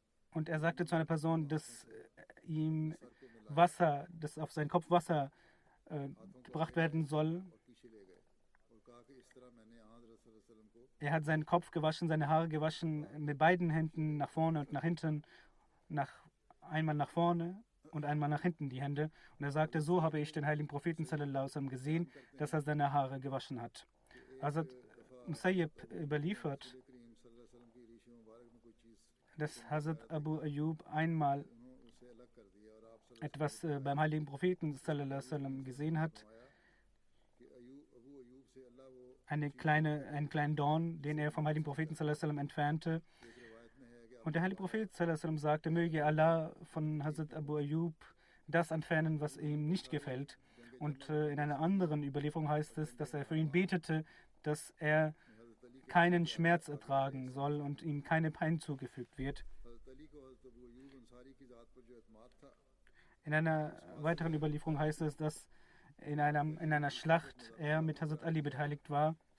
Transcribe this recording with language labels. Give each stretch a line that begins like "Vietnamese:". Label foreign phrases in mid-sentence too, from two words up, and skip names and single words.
German: Und er sagte zu einer Person, dass ihm Wasser, dass auf seinen Kopf Wasser gebracht werden soll. Er hat seinen Kopf gewaschen, seine Haare gewaschen, mit beiden Händen nach vorne und nach hinten, einmal nach vorne und einmal nach hinten die Hände. Und er sagte, so habe ich den heiligen Propheten
Arabic: صلى الله عليه وسلم
German: gesehen, dass er seine Haare gewaschen hat. Hazrat Musayyib überliefert, dass Hazrat Abu Ayyub einmal etwas beim heiligen Propheten
Arabic: صلى الله عليه وسلم
German: gesehen hat, einen kleinen Dorn, den er vom heiligen Propheten
Arabic: صلى الله عليه وسلم
German: entfernte. Und der heilige Prophet
Arabic: صلى الله عليه وسلم
German: sagte, möge Allah von Hazrat Abu Ayyub das entfernen, was ihm nicht gefällt. Und in einer anderen Überlieferung heißt es, dass er für ihn betete, dass er keinen Schmerz ertragen soll und ihm keine Pein zugefügt wird. In einer weiteren Überlieferung heißt es, dass in einer Schlacht er mit Hazrat Ali beteiligt war.